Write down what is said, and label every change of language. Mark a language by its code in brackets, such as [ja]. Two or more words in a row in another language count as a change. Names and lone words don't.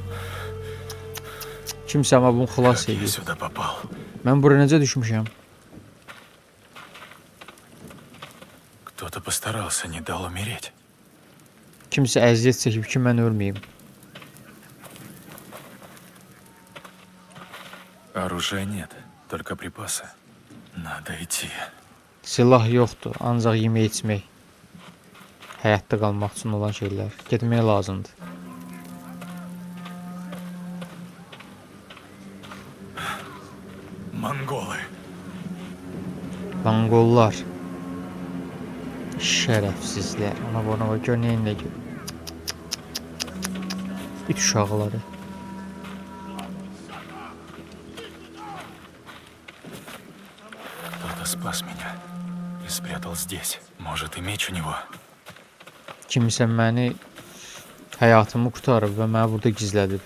[az] Kimsə amma bunu xilas [ru] Как я [az] edir. [ru] сюда попал? [az] Mən bura necə düşmüşəm? [ru] Кто-то постарался, не дал умереть. [az] Kimsə əziyyət çəkib ki, mən ölməyim. [ru] Оружия нет, только припасы. Надо идти. [az] Silah yoxdur, ancaq yemək içmək. Həyatda qalmaq üçün olan şeylər. Getmək lazımdır. [ru] Монголы. [az] Monqollar. Şərəfsizlər. Ona bana gör neyinlə gör. İt uşaqları. [ru] Кто-то спас меня и спрятал здесь. Может, и меч у него. [az] Kimsə məni həyatımı qurtarıb və məni burada gizlədib.